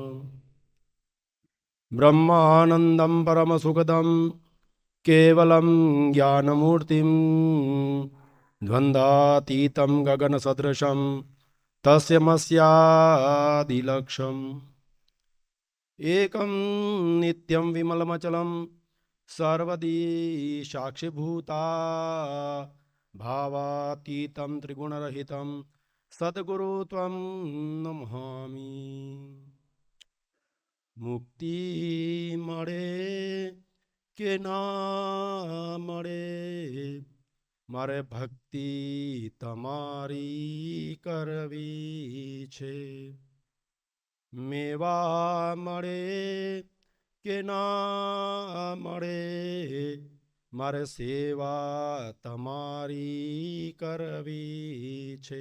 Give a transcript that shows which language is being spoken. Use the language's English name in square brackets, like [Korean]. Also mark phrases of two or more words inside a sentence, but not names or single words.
[Sanskrit] ब्रह्मानन्दं परमसुखदं केवलं ज्ञानमूर्तिं द्वन्द्वातीतं गगनसदृशं तस्य मस्यादिलक्ष्यम् एकं नित्यं विमलमचलं सर्वदी साक्षिभूता भावातीतं त्रिगुणरहितं सद्गुरु त्वं नमामि। [Gujarati] मुक्ति મળે કે ના મળે મારે ભક્તિ તમારી કરવી છે। મેવા મળે કે ના મળે મારે સેવા તમારી કરવી છે।